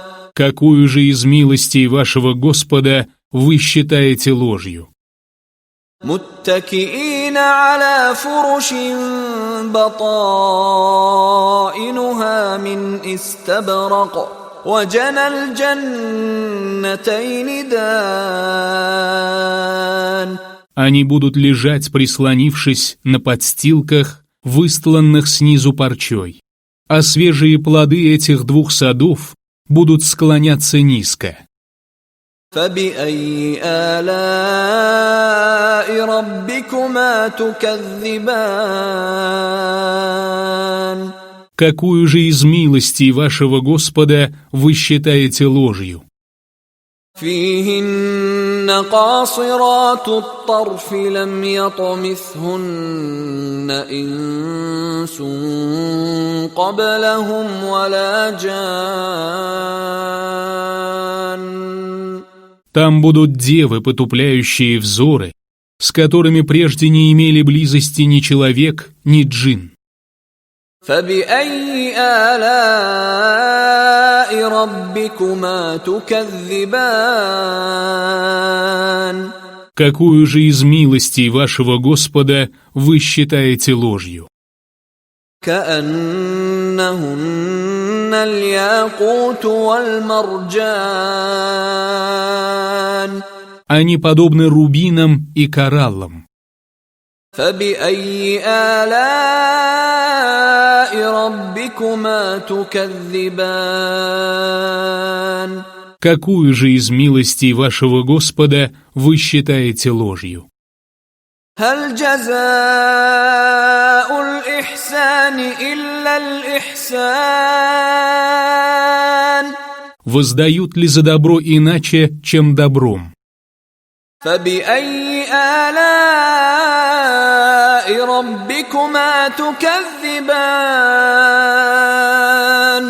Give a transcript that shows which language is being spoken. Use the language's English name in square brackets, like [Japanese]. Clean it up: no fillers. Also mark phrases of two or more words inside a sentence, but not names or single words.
[Russian] Какую же из милостей вашего Господа вы считаете ложью? [Arabic] متكئين على فرش بطائنها من استبرق وجنى الجنتين دان [Russian] Они будут лежать, прислонившись на подстилках, выстланных снизу парчой, а свежие плоды этих 2 садов будут склоняться низко. [Arabic] فبأي آلاء ربكما تكذبان [Russian] Какую же из милостей вашего Господа вы считаете ложью? [Arabic] فيهن قاصرات الطرف لم يطمثهن إنس قبلهم ولا جان [Russian] Там будут девы, потупляющие взоры, с которыми прежде не имели близости ни человек, ни джин. [Arabic] فبأي آلاء ربكما تكذبان [Russian] Какую же из милостей вашего Господа вы считаете ложью? [Arabic] كأنهن الياقوت والمرجان [Russian] Они подобны рубинам и кораллам. [Arabic] فبأي آلاء ربكما تكذبان [Russian] Какую же из милостей вашего Господа вы считаете ложью? [Arabic] هل جزاء الإحسان إلا الإحسان [Russian] Воздают ли за добро иначе, чем добром? [Arabic] فبأي آلاء ربكما تكذبان